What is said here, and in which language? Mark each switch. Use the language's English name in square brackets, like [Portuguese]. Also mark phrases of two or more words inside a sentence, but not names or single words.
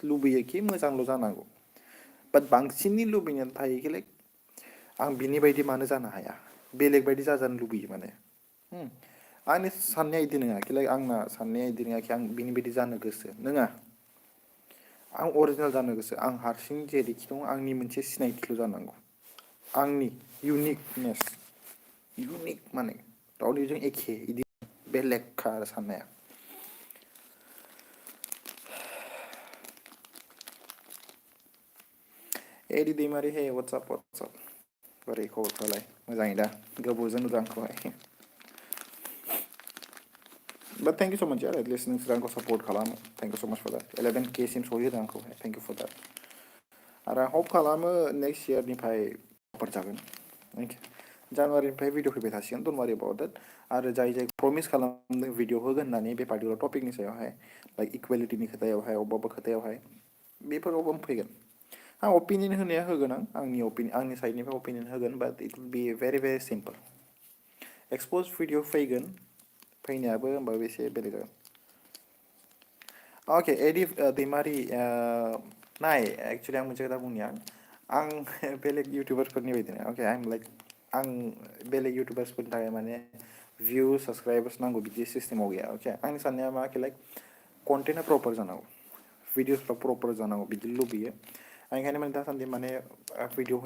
[Bodo] लुबैयो कि मोजांल' जानांगौ बाट बांसिननि लुबैनायानो थायो लाइक आं बिनि बायदि मानो जानो हाया बेलेग बायदि जाजानो लुबैयो माने आंनि साननाया बिदि नङा कि लाइक आंना साननाया बिदि नङा कि आं बिनि बायदि जानो गोसो नङा आं अरिजिनेल जानो गोसो आं हारसिं जेरैखि दं आंनि मोनसे सिनायथिल' जानांगौ आंनि [English] uniqueness unique [Bodo] माने रावनिजों एखे बिदि बेलेगखा आरो साननाया एडि दैमारि हे वाट्सआप बोरै खबरफ्रालाय मोजाङै दा गोबावजों नुदों आंखौहाय [English] But thank you so much, yeah, at least [Bodo] नोंसोर आंखौ सपोर्ट खालामो [English] thank you so much for that [Bodo] 11K सिम सहैहोदों आंखौहाय [English] thank you for that [Bodo] आरो आं होप खालामो नेक्स्ट इयारनिफ्राय प्रपार जागोन जानुवारिनिफ्राय भिडिअ फैबाय थासिगोन [English] don't worry about that [Bodo] आरो जाय प्रमिस खालामदों भिडिअ होगोन होननानै बे पार्टिकुलार टपिकनि सायावहाय लाइक इकुवेलिटिनि खोथायावहाय अबेबा खोथायावहाय बेफोरावबो फैगोन आं अपिनियन होनाया होगोन आंनि साइडनिफ्राय अपिनियन होगोन [English] but it will be very very simple expose video [Bodo] फैगोन फैनायाबो होमबाबो एसे बेलेग जागोन अके एडि दैमारि नाय एक्चुअलि आं मोनसे खोथा बुंनि आं बेलेग इउटुबार्सफोरनि बायदि नङा अके आं लाइक आं बेलेग इउटुबार्सफोरनि थाखाय माने [English] view subscribers [Bodo] नांगौ बिदि सिस्टेमाव गैया अके आंनि साननाया मा कि लाइक कन्टेन्टआ प्रपार जानांगौ भिडिअसफ्रा प्रपार जानांगौ बिदि लुबैयो आं ओंखायनो माने दासान्दि माने भिडिअ